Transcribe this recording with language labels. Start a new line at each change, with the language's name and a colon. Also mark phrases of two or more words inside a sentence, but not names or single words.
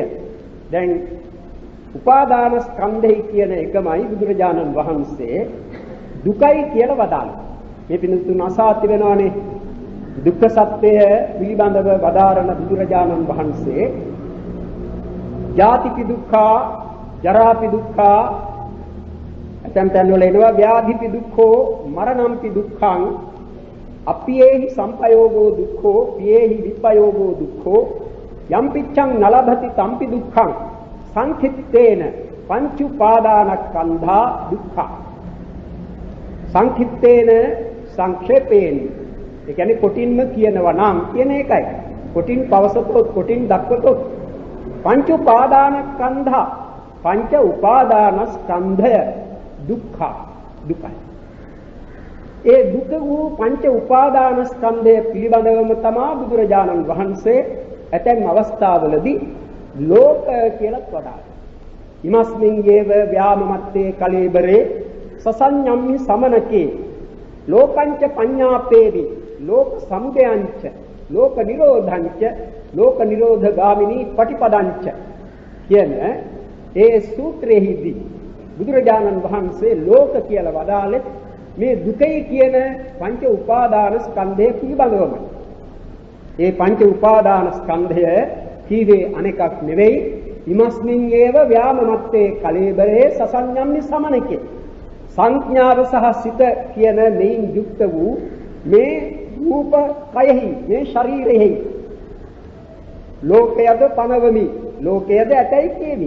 Sinhala: දැන් උපාදාන ස්කන්ධය කියන එකමයි බුදුරජාණන් වහන්සේ දුකයි කියලා වදාළා. මේ පිළිතුරු අසාති වෙනවානේ. දුක්ඛ සත්‍යය පිළිබඳව වදාරන බුදුරජාණන් වහන්සේ
Pali: ජාතිපි දුක්ඛා, ජරාපි දුක්ඛා,
Sinhala: ඇතැම් තැන්වල එනවා
Pali: ව්‍යාධිපි දුක්ඛෝ, මරණම්පි දුක්ඛං, අප්පියේහි සම්පයෝගෝ දුක්ඛෝ, පියේහි විපයෝගෝ දුක්ඛෝ, යම්පිච්ඡං නලභති තම්පි දුක්ඛං, සංඛිත්තේන පංච උපාදානස්කන්ධා දුක්ඛා. සංඛිත්තේන සංක්ෂේපේන.
Sinhala: ඒ කියන්නේ කොටින්ම කියනවා නම් කියන එකයි. කොටින් පවසතොත් කොටින් දක්වතොත්
Pali: පංච උපාදානස්කන්ධා,
Sinhala: පංච උපාදානස්කන්ධය දුක්ඛ දුකයි. ඒ දුක වූ පංච උපාදානස්කන්ධය පිළිබඳවම තමයි බුදුරජාණන් වහන්සේ ඇතැම් අවස්ථාවලදී ලෝක කියලා වදාළා.
Pali: ඉමස්මින් යේව ව්‍යාමමත්තේ කලීබරේ සසඤ්ඤම්හි සමනකේ ලෝකංච පඤ්ඤාපේවි ලෝක සමුදයංච ලෝක නිරෝධංච ලෝක නිරෝධගාමිනී පටිපදංච
Sinhala: කියන ඒ සූත්‍රයේදී බුදුරජාණන් වහන්සේ ලෝක කියලා වදාළේ මේ දුකයි කියන පංච උපාදාන ස්කන්ධය පිළිබඳවමයි. ඒ පංච උපාදාන ස්කන්ධය කීවේ අනෙකක් නෙවෙයි
Pali: ඉමස්මින් ඒව ව්‍යාමමත්තේ කලීබරේ සසඤ්ඤම්නි සමනකේ
Sinhala: සංඥාව සහ සිත කියන මේන් යුක්ත වූ මේ රූප කයෙහි මේ ශරීරෙහි ලෝකයද පනවමි ලෝකයද ඇතයි කියමි.